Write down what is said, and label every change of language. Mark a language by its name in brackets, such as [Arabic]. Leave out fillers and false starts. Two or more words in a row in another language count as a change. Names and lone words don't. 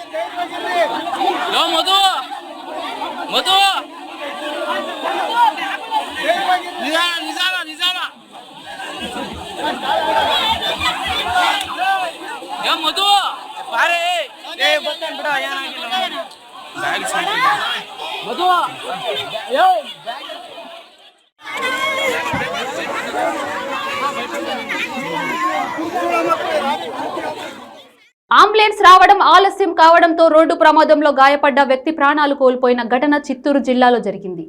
[Kannada] ಮಧು ಮಧು ನಿಜಾನ ನಿಜಾನ ಮಧು ಬಾರೆ ಬರ್ತಾನೆ ಬಿಡ ಏನಾಗಿಲ್ಲ ಮಧು [Telugu] అంబులెన్స్ రావడం ఆలస్యం కావడంతో రోడ్డు ప్రమాదంలో గాయపడ్డ వ్యక్తి ప్రాణాలు కోల్పోయిన ఘటన చిత్తూరు జిల్లాలో జరిగింది.